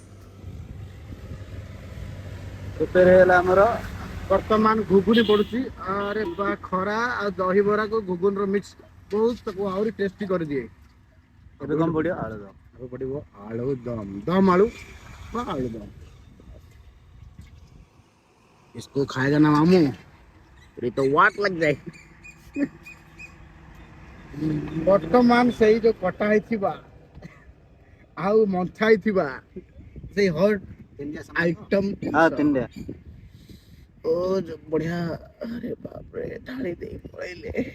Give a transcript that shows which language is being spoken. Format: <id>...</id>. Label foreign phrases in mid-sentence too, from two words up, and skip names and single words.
<or>ପ୍ରିପେୟାର ହେଇଗଲା ଆମର ବର୍ତ୍ତମାନ ଘୁଗୁନି ପଡୁଛି ଆରେ ବା ଖରା ଆଉ ଦହିବରାକୁ ଘୁଗୁନିର ମିକ୍ସ ବହୁତ ତାକୁ ଆହୁରି ଟେଷ୍ଟି କରିଦିଏ। ଏବେ କଣ ପଡିବ ଆଳୁଦମ୍। ଆଉ ପଡିବ ଆଳୁଦମ୍ ଦମ୍ ଆଳୁ ବା ଆଳୁଦମ୍।</or> <hi>इसको खाएगा ना मामू तो वाट लग जाए।</hi> <or>ବର୍ତ୍ତମାନ ସେଇ ଯୋଉ କଟା ହେଇଥିବା ଆଉ ମନ୍ଥା ହେଇଥିବା ସେଇ</or> <en>hot item</en> <or>ହଁ ତିନିଟା ଓ ଯୋଉ ବଢିଆ ଆରେ ବାପରେ ଢାଳି ଦେଇ ପଳେଇଲେ।</or>